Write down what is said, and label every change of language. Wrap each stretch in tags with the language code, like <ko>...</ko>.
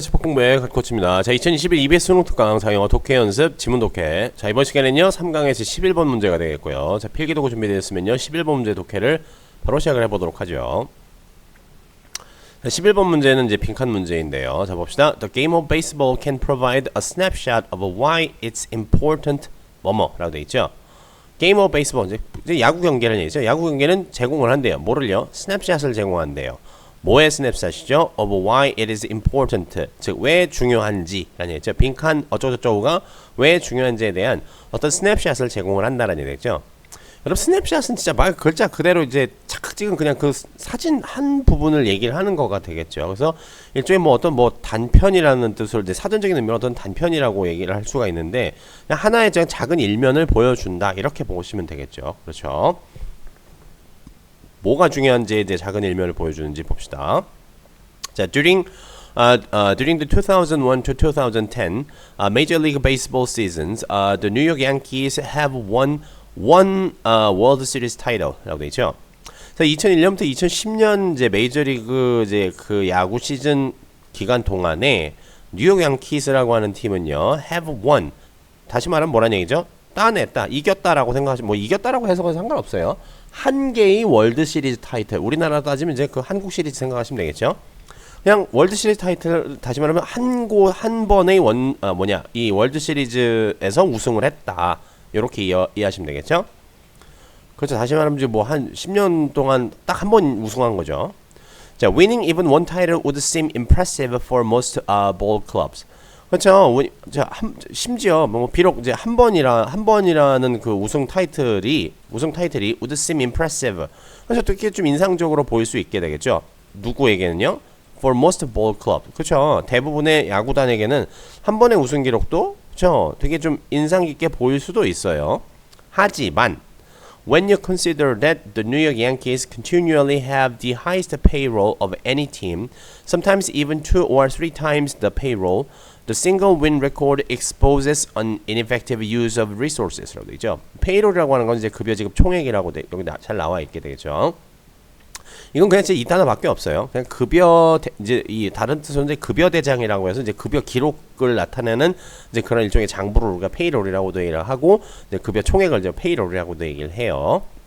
<ko>치폭공부의 갓코치입니다. 자, 2021 EBS 수능 특강 자영어 독해 연습 지문 독해. 자, 이번 시간에는요 3강에서 11번 문제가 되겠고요. 자, 필기도구 준비되었으면요 11번 문제 독해를 바로 시작을 해보도록 하죠. 자, 11번 문제는 이제 빈칸 문제인데요. 자, 봅시다.</ko> <en>The game of baseball can provide a snapshot of why it's important</en> <ko>뭐뭐라고 되어 있죠.</ko> <en>Game of baseball</en> <ko>이제 야구 경기라는 얘기죠. 야구 경기는 제공을 한대요. 뭐를요? 스냅샷을 제공한대요. 뭐의 스냅샷이죠?</ko> <en>Of why it is important.</en> <ko>즉, 왜 중요한지라는 얘기죠. 빈칸 어쩌고저쩌고가 왜 중요한지에 대한 어떤 스냅샷을 제공을 한다라는 얘기죠. 여러분, 스냅샷은 진짜 말 글자 그대로 이제 착각 찍은 그냥 그 사진 한 부분을 얘기를 하는 거가 되겠죠. 그래서 일종의 뭐 어떤 뭐 단편이라는 뜻으로 이제 사전적인 의미로 어떤 단편이라고 얘기를 할 수가 있는데 그냥 하나의 작은 일면을 보여준다 이렇게 보시면 되겠죠. 그렇죠. 뭐가 중요한지에 대해 작은 일면을 보여주는지 봅시다.</ko> <en>자, during the 2001 to 2010 Major League Baseball seasons, the New York Yankees have won one World Series title</en> <ko>라고 돼 있죠. 자, 2001년부터 2010년 이제 메이저리그 이제 그 야구 시즌 기간 동안에 뉴욕 양키스라고 하는 팀은요, have won. 다시 말하면 뭐란 얘기죠? 따냈다, 이겼다라고 생각하시면 뭐 이겼다라고 해석은 상관없어요. 한 개의 월드 시리즈 타이틀, 우리나라 따지면 이제 그 한국 시리즈 생각하시면 되겠죠. 그냥 월드 시리즈 타이틀 다시 말하면 한 번의 이 월드 시리즈에서 우승을 했다. 이렇게 이해하시면 되겠죠. 그렇죠. 다시 말하면 이제 뭐 한 10년 동안 딱 한 번 우승한 거죠.</ko> <en>자, winning even one title would seem impressive for most ball clubs.</en> <ko>그렇죠. 자, 심지어 뭐 비록 이제 한 번이라는 그 우승 타이틀이</ko> <en>would seem impressive.</en> <ko>그래서 어떻게 좀 인상적으로 보일 수 있게 되겠죠. 누구에게는요?</ko> <en>For most ball club.</en> <ko>그렇죠. 대부분의 야구단에게는 한 번의 우승 기록도 그렇죠. 되게 좀 인상 깊게 보일 수도 있어요.</ko> <en>하지만 when you consider that the New York Yankees continually have the highest payroll of any team, sometimes even 2 or 3 times the payroll, the single win record exposes an ineffective use of resources</en> <ko>라고 되죠. 페이롤이라고 하는 건 이제 급여 지급 총액이라고 여기 잘 나와 있게 되겠죠. 이건 그냥 이 단어밖에 없어요. 그냥 이제 이 다른 뜻으로 이제 급여 대장이라고 해서 이제 급여 기록을 나타내는 이제 그런 일종의 장부를 우리가 페이롤이라고도 얘기를 하고 이제 급여 총액을 이제 페이롤이라고도 얘기를 해요.</ko>